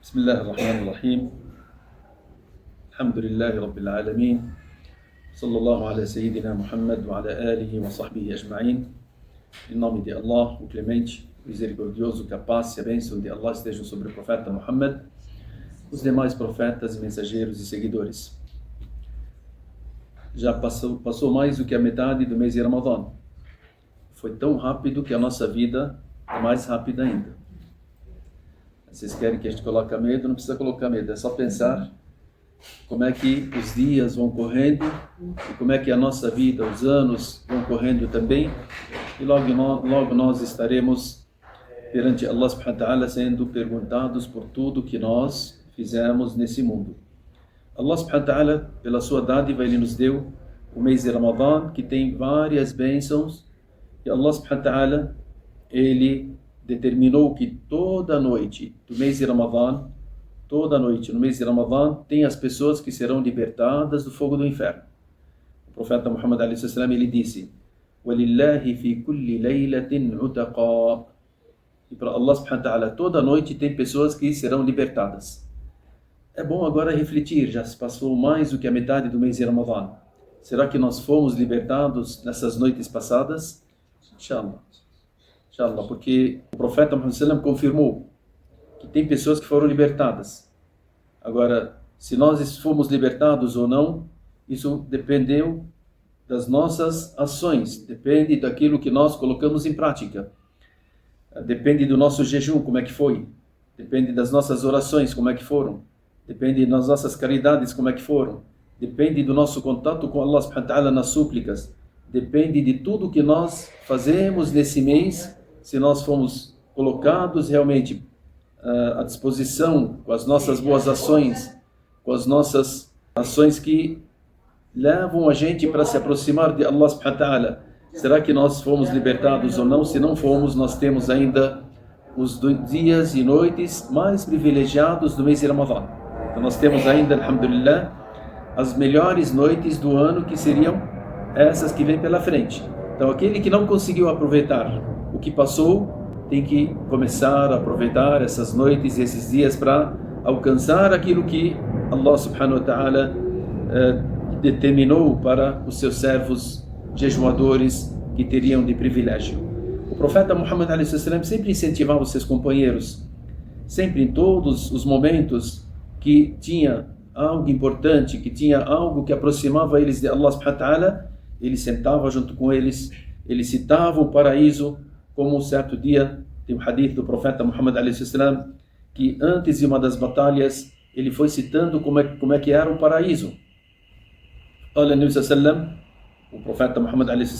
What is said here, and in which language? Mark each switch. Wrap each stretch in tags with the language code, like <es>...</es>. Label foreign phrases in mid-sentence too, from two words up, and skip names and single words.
<ar>بسم الله الرحمن الرحيم الحمد لله رب العالمين صلى الله على سيدنا Muhammad وعلى آله وصحبه أجمعين.</ar> <pt>Em nome de Allah, o clemente, o misericordioso, que a paz e a bênção de Allah estejam sobre o profeta Muhammad, os demais profetas, mensageiros e seguidores. Já passou mais do que a metade do mês de Ramadã. Foi tão rápido que a nossa vida é mais rápida ainda. Vocês querem que a gente coloque medo? Não precisa colocar medo, é só pensar como é que os dias vão correndo e como é que a nossa vida, os anos vão correndo também, e logo nós estaremos perante Allah</pt> <ar>سبحانه وتعالى</ar> <pt>sendo perguntados por tudo que nós fizemos nesse mundo.</pt> <ar>الله سبحانه وتعالى,</ar> <pt>pela sua dádiva, Ele nos deu o mês de Ramadã, que tem várias bênçãos, e Allah</pt> <ar>سبحانه وتعالى,</ar> <pt>Ele determinou que toda noite do mês de Ramadã, toda noite no mês de Ramadã, tem as pessoas que serão libertadas do fogo do inferno. O profeta Muhammad a.s. ele disse:</pt> <ar>وَلِلَّهِ فِي كُلِّ لَيْلَةٍ عُتَقَاء.</ar> <pt>E para Allah</pt> <ar>سبحانه وتعالى,</ar> <pt>toda noite tem pessoas que serão libertadas. É bom agora refletir, já se passou mais do que a metade do mês de Ramadã. Será que nós fomos libertados nessas noites passadas?</pt> <ar>Inshallah. Inshallah,</ar> <pt>porque o profeta Muhammad confirmou que tem pessoas que foram libertadas. Agora, se nós fomos libertados ou não, isso dependeu das nossas ações, depende daquilo que nós colocamos em prática. Depende do nosso jejum, como é que foi. Depende das nossas orações, como é que foram. Depende das nossas caridades, como é que foram. Depende do nosso contato com Allah</pt> <ar>سبحانه وتعالى</ar> <pt>nas súplicas. Depende de tudo que nós fazemos nesse mês, se nós fomos colocados realmente à disposição com as nossas boas ações, com as nossas ações que levam a gente para se aproximar de Allah</pt> <ar>سبحانه وتعالى.</ar> <pt>Será que nós fomos libertados ou não? Se não fomos, nós temos ainda os dias e noites mais privilegiados do mês de Ramadã. Então nós temos ainda, alhamdulillah, as melhores noites do ano, que seriam essas que vêm pela frente. Então aquele que não conseguiu aproveitar o que passou, tem que começar a aproveitar essas noites e esses dias para alcançar aquilo que Allah</pt> <ar>سبحانه وتعالى</ar> <pt>determinou para os seus servos jejuadores que teriam de privilégio. O profeta Muhammad a.s. sempre incentivava os seus companheiros, sempre em todos os momentos que tinha algo importante, que tinha algo que aproximava eles de Allah</pt> <ar>سبحانه وتعالى,</ar> <pt>ele sentava junto com eles, ele citava o paraíso, como um certo dia tem um hadith do profeta Muhammad a.s. que antes de uma das batalhas ele foi citando como é que era o paraíso. O profeta Muhammad a.s.</pt>